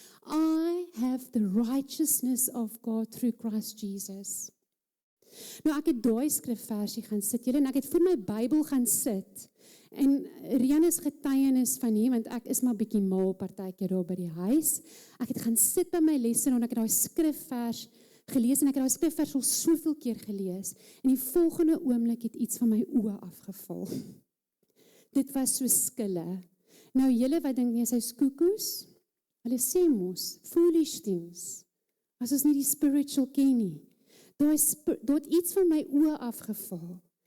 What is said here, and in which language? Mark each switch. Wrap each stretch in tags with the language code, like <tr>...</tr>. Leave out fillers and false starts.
<en>I have the righteousness of God through Christ Jesus.</en> <af>Nou ek het daai skrifversie gaan sit, julle, en ek het voor my Bybel gaan sit. En Rian is getuienis van nie, want ek is maar bietjie mal partykeer daar by die huis. Ek het gaan sit by my lesse en ek het daai skrifvers gelees en ek het daai skrifvers al soveel keer gelees. En die volgende oomblik het iets van my oë afgeval. Dit was so skille. Nou julle wat dink jy sy's koekoes? Hulle sê mos</af> <en>foolish things.</en> <af>As ons nie die spiritual ken nie. Daar het iets van my oë afgeval.</af>